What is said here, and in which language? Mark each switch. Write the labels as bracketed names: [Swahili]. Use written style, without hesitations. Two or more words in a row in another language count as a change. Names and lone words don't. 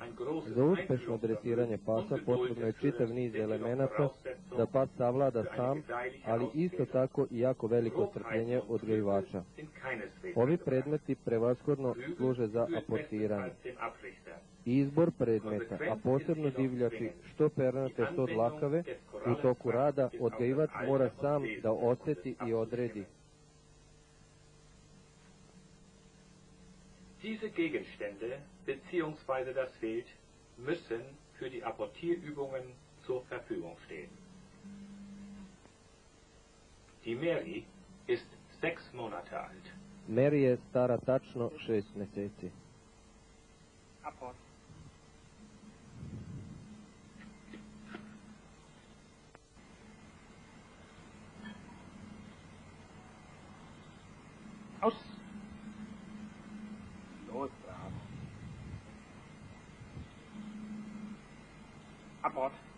[Serbian] Za uspešno dresiranje pasa potrebno je čitav niz elemenata da pas savlada sam, ali isto tako i jako veliko strpljenje odgajivača. Ovi predmeti prevashodno služe za aportiranje. Izbor predmeta, a posebno divljači, što pernate, što dlakave, u toku rada odgajivač mora sam da oseti i odredi. [German] Diese Gegenstände bzw. das Wild müssen für die Apportierübungen zur Verfügung stehen. Die Mary ist 6 Monate alt. [Serbian] Mary je stara tačno 6 meseci. [German] Apport. Aus. Los, brav. Apport.